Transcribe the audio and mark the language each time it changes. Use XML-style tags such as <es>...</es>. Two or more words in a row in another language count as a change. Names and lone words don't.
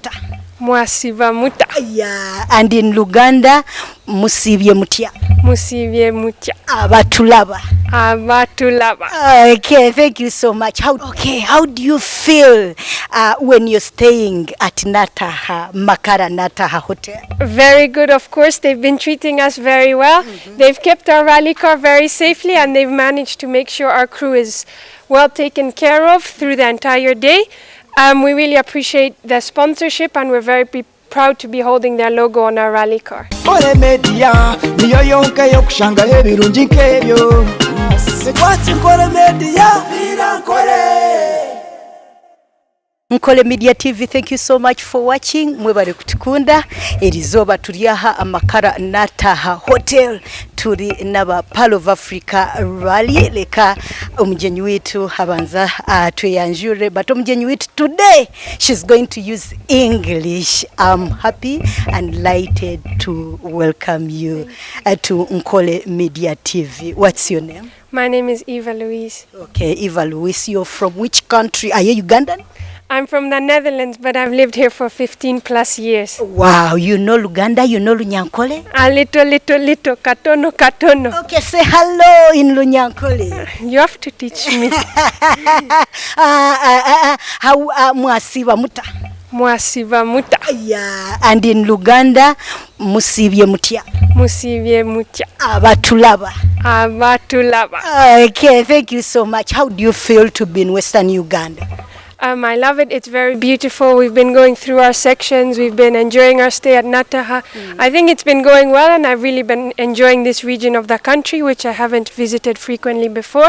<nyn>muta. Mwasiba muta.</nyn> <en>Yeah, and in Luganda,</en> <lg>musibye mutya. Musibye mutya.</lg> <nyn>Abatulaba. Abatulaba.</nyn> <en>Okay, thank you so much. How do you feel when you're staying at Nataha, Makara Nataha Hotel? Very good, of course. They've been treating us very well. They've kept our rally car very safely, and they've managed to make sure our crew is well taken care of through the entire day. We really appreciate the sponsorship, and we're very proud to be holding their logo on our rally car.</en> <nyn>NKORE Media niyo yonke yokushanga ebirungi nkebyo.</nyn> <en>What's NKORE Media? NKORE Media TV, thank you so much for watching.</en> <nyn>Mwebale kutukunda. Erizoba tuliaha Makara Nataha Hotel. Turi naba Pearl of Africa rally. Leka umujenyi wetu habanza tuyanjure.</nyn> <en>But</en> <nyn>umujenyi wetu</nyn> <en>today, she's going to use English. I'm happy and delighted to welcome you to NKORE Media TV. What's your name? My name is Eva Louise. Okay, Eva Louise, you're from which country? Are you Ugandan? I'm from the Netherlands, but I've lived here for 15 plus years. Wow, you know Luganda, you know Lunyankole? A little, katono. Okay, say hello in Lunyankole. You have to teach me.</en> <nyn>How mwasiba muta. Mwasiba muta.</nyn> <en>Yeah, and in Luganda,</en> <lg>musibye mutya. Musibye mutya.</lg> <nyn>Abatulaba. Abatulaba.</nyn> <en>Okay, thank you so much. How do you feel to be in Western Uganda? I love it. It's very beautiful. We've been going through our sections. We've been enjoying our stay at Nataha. I think it's been going well, and I've really been enjoying this region of the country, which I haven't visited frequently before.</en>